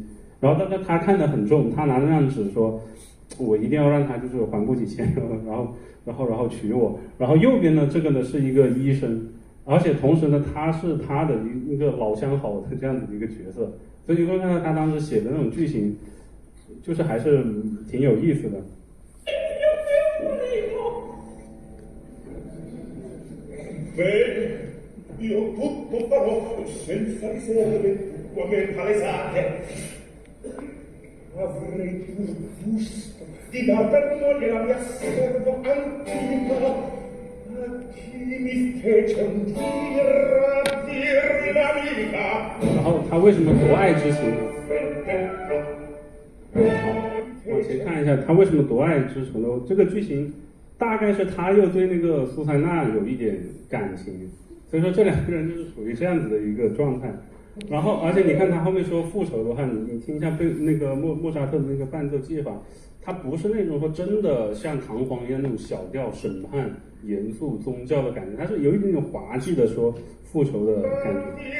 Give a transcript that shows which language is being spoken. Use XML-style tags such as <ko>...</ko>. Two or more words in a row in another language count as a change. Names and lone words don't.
<zh>然后他看得很重，他拿着那张纸说，我一定要让他就是还不起钱，然后娶我。然后右边呢，这个呢是一个医生，而且同时呢，他是他的一个老相好的这样子的一个角色，所以你会看到他当时写的那种剧情，就是还是挺有意思的。</zh> <it>Beh, io tutto farò senza riserve, come palesate. Avrei pur gusto di dar per moglie la mia serva antica, a chi mi fece un dir l'amica.</it> <zh>然后他为什么夺爱之情？往前看一下，他为什么夺爱之情呢？这个剧情大概是他又对那个苏珊娜有一点感情，所以说这两个人就是属于这样子的一个状态。然后，而且你看他后面说复仇的话，你听一下对那个莫扎特的那个伴奏技法，他不是那种说真的像唐璜一样那种小调审判、严肃宗教的感觉，他是有一点点滑稽的说复仇的感觉。</zh>